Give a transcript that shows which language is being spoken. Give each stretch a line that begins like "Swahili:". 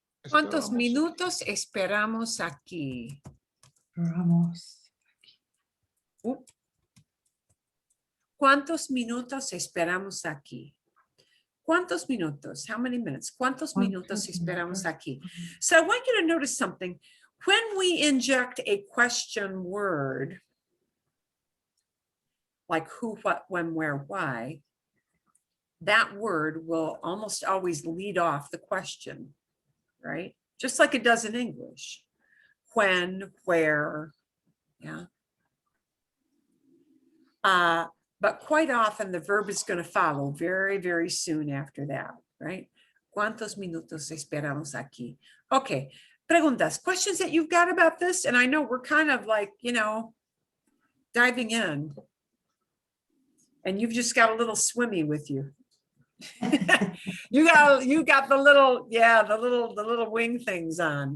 Spanish: ¿Cuántos Esperamos. minutos esperamos aquí? Vamos. ¿Cuántos minutos esperamos aquí? ¿Cuántos minutos? How many minutes? ¿Cuántos minutos esperamos aquí?
English: So I want you to notice something. When we inject a question word, like who, what, when, where, why, that word will almost always lead off the question, right? Just like it does in English. When, where, yeah. But quite often the verb is going to follow very, very soon after that, right?
Spanish: ¿Cuántos minutos esperamos aquí?
English: Okay, preguntas, questions that you've got about this? And I know we're kind of like, you know, diving in. And you've just got a little swimmy with you. you got the little, yeah, the little wing things on.